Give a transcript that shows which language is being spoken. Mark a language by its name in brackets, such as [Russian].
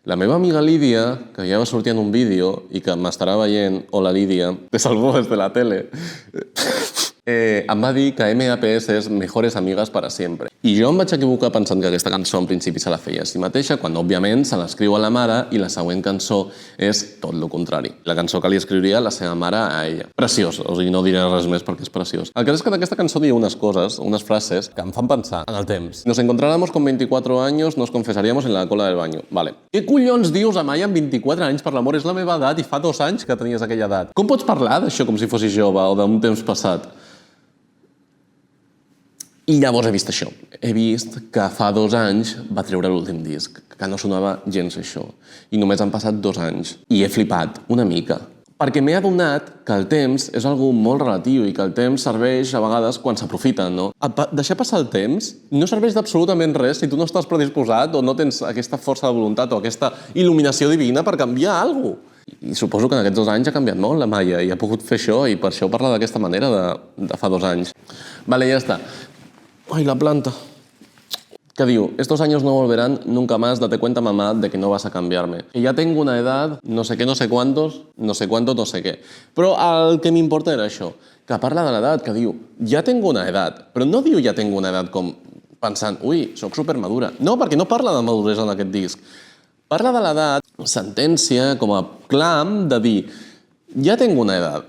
[Catalan] La meva amiga Lídia, que ja va sortir en un vídeo i que m'estarà veient, hola Lídia, te salvo des de la tele, em va dir que MAPS és [Spanish] Mejores Amigas para Siempre. [Catalan] I jo em vaig equivocar pensant que aquesta cançó en principi se la feia a si mateixa, quan òbviament se l'escriu a la mare i la següent cançó és tot el contrari. La cançó que li escriuria la seva mare a ella. Preciós, o sigui, no diré res més perquè és preciós. El cas és que d'aquesta cançó diu unes coses, unes frases, que em fan pensar en el temps. [Spanish] Nos encontráramos con 24 años, nos confesaríamos en la cola del baño. [Catalan] Vale. Què collons dius, Amaya, amb 24 anys? Per l'amor, és la meva edat i fa 2 anys que tenies aquella edat. Com pots parlar d'això com si fossis jove o d'un temps passat? I llavors he vist això. He vist que fa 2 anys va treure l'últim disc, que no sonava gens això. I només han passat 2 anys. I he flipat una mica. Perquè m'he adonat que el temps és algo molt relatiu i que el temps serveix a vegades quan s'aprofita, no? Deixar passar el temps no serveix d'absolutament res si tu no estàs predisposat o no tens aquesta força de voluntat o aquesta il·luminació divina per canviar alguna cosa. I suposo que en aquests 2 anys ha canviat molt la Maia i ha pogut fer això i per això parla d'aquesta manera de fa 2 anys. Vale, ja està. Ay, la planta. [Spanish] Que diu, estos años no volverán, nunca más date cuenta mamá de que no vas a cambiarme. Que ya tengo una edad, no sé qué, no sé cuántos, no sé cuántos, [Catalan] no sé què. Però el que m'importa era això, que parla de l'edat, que diu, ja tengo una edat, però no diu ja tengo una edat com pensant, ui, soc supermadura. No, perquè no parla de maduresa en aquest disc. Parla de l'edat, sentència, com a clam de dir, ja tinc una edat.